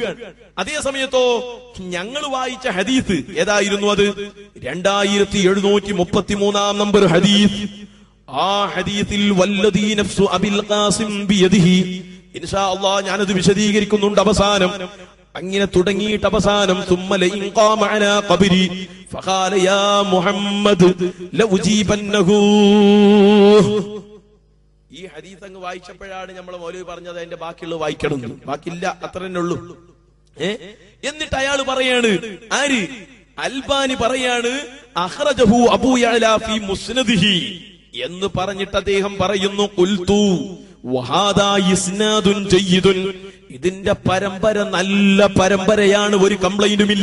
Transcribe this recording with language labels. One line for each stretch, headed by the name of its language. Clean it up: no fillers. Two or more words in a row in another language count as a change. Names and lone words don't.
Malayalam: അതേ സമയത്തോ ഞങ്ങൾ വായിച്ച ഹദീസ് ഏതായിരുന്നു? അത് 2733 നമ്പർ ഹദീസ്. ആ ഹദീസിൽ
Arabic: والذي نفس أبي القاسم بيده, إن شاء الله
Malayalam: ഞാനത് വിശദീകരിക്കുന്നുണ്ട്. അവസാനം അങ്ങനെ തുടങ്ങിയിട്ട് അവസാനം
Arabic: ثم لئن قام على قبري فقال يا محمد لأجيبنه.
Malayalam: ഈ ഹദീസ് അങ്ങ് വായിച്ചപ്പോഴാണ് നമ്മൾ മൗലവി പറഞ്ഞത് അതിന്റെ ബാക്കിയുള്ളത് വായിക്കണം. ബാക്കിയില്ല, അത്ര തന്നെ ഉള്ളൂ. എന്നിട്ട് അയാൾ പറയാണ്, ആര്? അൽബാനി പറയാണ്,
Arabic: أخرجه أبو يعلى في مسنده
Malayalam: എന്ന് പറഞ്ഞിട്ട് അദ്ദേഹം പറയുന്നു,
Arabic: قلت وهذا إسناد جيد,
Malayalam: ഇതിന്റെ പരമ്പര നല്ല പരമ്പരയാണ്, ഒരു കംപ്ലൈന്റുമില്ല.